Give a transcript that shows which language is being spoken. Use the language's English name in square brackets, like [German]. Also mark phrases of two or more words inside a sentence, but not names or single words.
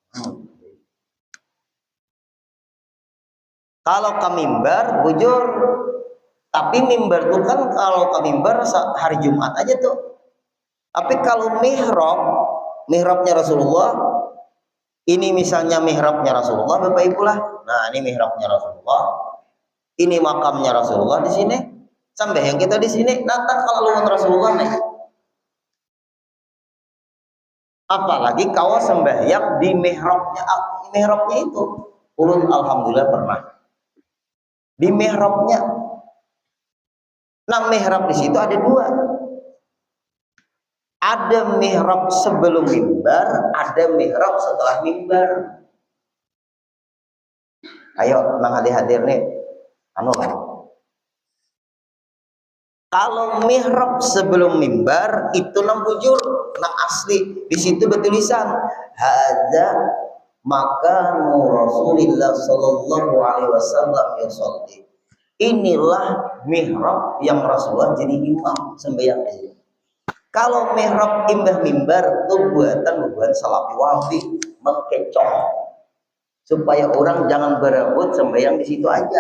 [Banjar] Kalau ke mimbar bujur, tapi mimbar itu kan kalau ke mimbar hari Jumat aja tuh. Tapi kalau mihrabnya Rasulullah Ini misalnya mihrabnya Rasulullah, Bapak Ibu lah. Nah, ini mihrabnya Rasulullah. Ini makamnya Rasulullah di sini. Sampai yang kita di sini, natah kalau luan Rasulullah nih. Apalagi kau sembahyang di mihrabnya itu. Ulun alhamdulillah pernah. Di mihrabnya. Nah, mihrab di situ ada dua. Ada mihrab sebelum mimbar, ada mihrab setelah mimbar. Ayo, nang hadir nih, anu lah. Kalau mihrab sebelum mimbar itu nang bujur, nang asli. Di situ bertulisan [Arabic] هذا مقام رسول الله صلى الله عليه وسلم يصلي. [Banjar] Inilah mihrab yang Rasulullah jadi imam sembahyang itu. Kalau mihrab imbah mimbar itu buatan salafi wafi mengkecoh supaya orang jangan berebut sembahyang di situ aja.